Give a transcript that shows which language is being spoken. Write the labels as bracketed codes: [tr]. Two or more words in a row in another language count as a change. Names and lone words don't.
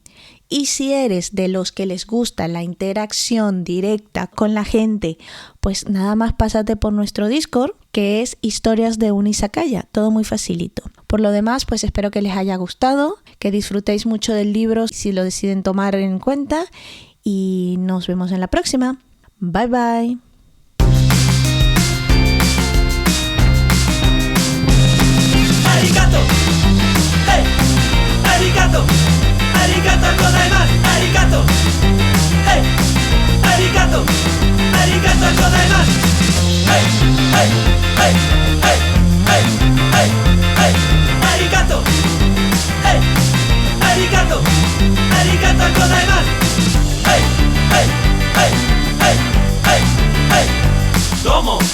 [es] Y si eres de los que les gusta la interacción directa con la gente, pues nada más pásate por nuestro Discord, que es Historias de un Izakaya, todo muy facilito. Por lo demás, pues espero que les haya gustado, que disfrutéis mucho del libro si lo deciden tomar en cuenta, y nos vemos en la próxima. [en] Bye bye. [ja] Arigato, hey, arigato, ありがとうございます, arigato, hey, arigato, ありがとうございます, hey, hey, hey, hey, hey, hey, hey, arigato, hey, arigato, ありがとうございます, hey, hey, hey, hey, hey, hey, domo.